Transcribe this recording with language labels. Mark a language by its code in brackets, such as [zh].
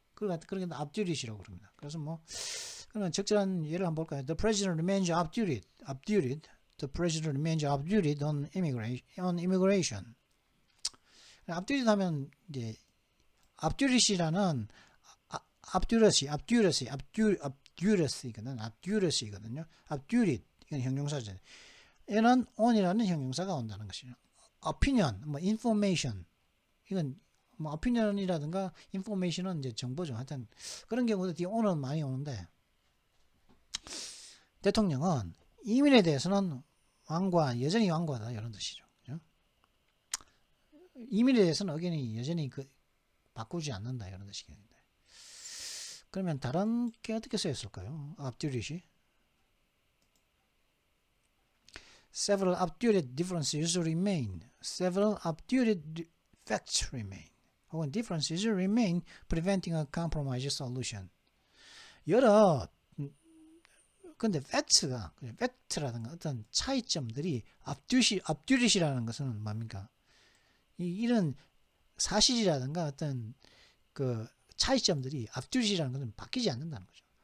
[ko] 그러니까 앞뒤릿이라고 그럽니다. 그래서 뭐 그러면 적절한 예를 한번 볼까요? [en] The president remains obdurate. The president remains obdurate on immigration. [ko] obdurate 하면 이제 obduracy라는 obduracy거든요. obdurate 이건 형용사죠. 얘는 on이라는 형용사가 온다는 것이죠. opinion, 뭐 information 이건 뭐 opinion이라든가 information은 이제 정보죠. 하여튼 그런 경우도 뒤에 on은 많이 오는데 대통령은 이민에 대해서는 여전히 완고하다 이런 뜻이죠. 그죠? 이민에 대해서는 의견이 여전히 바꾸지 않는다 이런 뜻이겠는데. 그러면 다른 게 어떻게 쓰였을까요? [en] obduracy. Several obdurate differences remain. Several obdurate facts remain. [ko] 혹은 [en] differences remain, preventing a compromise solution. [ko] 여러 근데 팩트라든가 어떤 차이점들이 obduracy라는 것은 뭡니까? 이런 사실이라든가 어떤 그 차이점들이 obduracy라는 것은 바뀌지 않는다는 거죠.